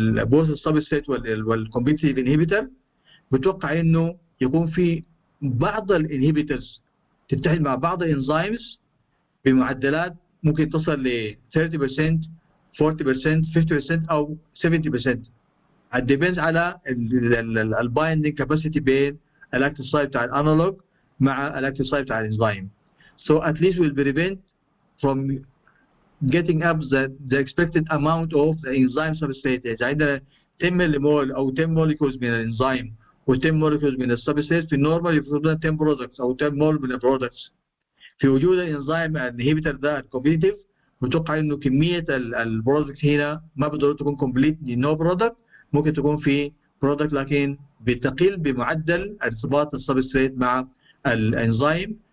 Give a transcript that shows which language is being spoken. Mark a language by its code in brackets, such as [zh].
[ar] بوث السبستريت والكومبيتيتيف انهبيتور بتوقع انه يكون في بعض الانهبيتورز تتحد مع بعض الانزيمز بمعدلات ممكن تصل ل 30% 40% 50% او 70%. It depends على البايندينج كاباسيتي بين الاكتيف سايت بتاع الانالوج مع الاكتيف سايت بتاع الانزيم. [en] So at least we'll prevent from getting up the expected amount of the enzyme substrate. [ar] إذا عندنا 10 مليمول أو 10 molecules من الانزيم و 10 molecules من السبستريت، في النورمال يفرض لنا 10 products أو 10 مول من البرودكتس. في وجود الانزيم الانهبيتر ده الكومبيتيتيف، متوقع انه كميه البرودكت هنا ما بالضروره تكون كومبليتلي نو برودكت، ممكن تكون في برودكت لكن بتقل بمعدل ارتباط السبستريت مع الانزيم.